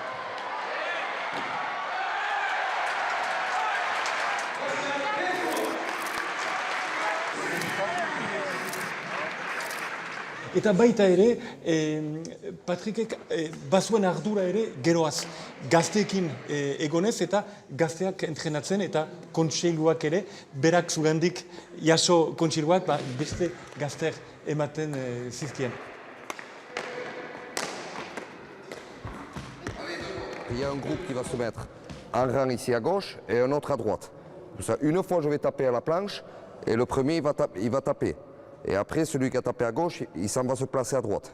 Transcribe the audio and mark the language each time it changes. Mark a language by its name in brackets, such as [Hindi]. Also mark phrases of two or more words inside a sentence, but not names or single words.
[Basque] Eta baita ere, Patrickek bazuen ardura ere geroaz gazteekin egonez eta gazteak entrenatzen eta kontseiluak ere, berak zugandik jaso kontseiluak beste gazteak ematen zizkien. [French] Il y a un groupe qui va se mettre un rang ici à gauche et un autre à droite. Une fois, je vais taper à la planche et le premier, il va taper. Et après, celui qui a tapé à gauche, il s'en va se placer à droite.